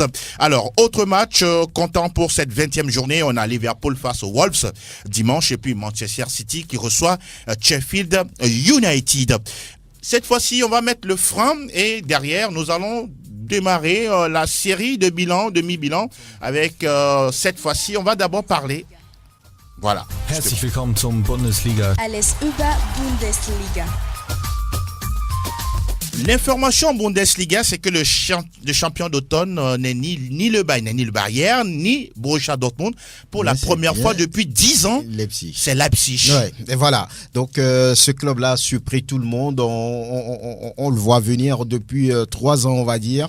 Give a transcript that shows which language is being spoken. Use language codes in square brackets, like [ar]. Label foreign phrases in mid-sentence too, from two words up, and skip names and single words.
[fr] Alors, autre match comptant pour cette 20e journée, on a Liverpool face aux Wolves dimanche et puis Manchester City qui reçoit Sheffield United. Cette fois-ci, on va mettre le frein et derrière, nous allons démarrer la série de bilan, demi-bilan avec cette fois-ci, on va d'abord parler. Voilà. [de] Herzlich willkommen zum Bundesliga. Alles über Bundesliga. [fr] L'information en Bundesliga, c'est que le champion d'automne n'est ni le Bayern, ni Borussia Dortmund. Pour la première fois depuis 10 ans, c'est Leipzig. Ouais, et voilà. Donc, ce club-là a surpris tout le monde. On le voit venir depuis 3 ans, on va dire.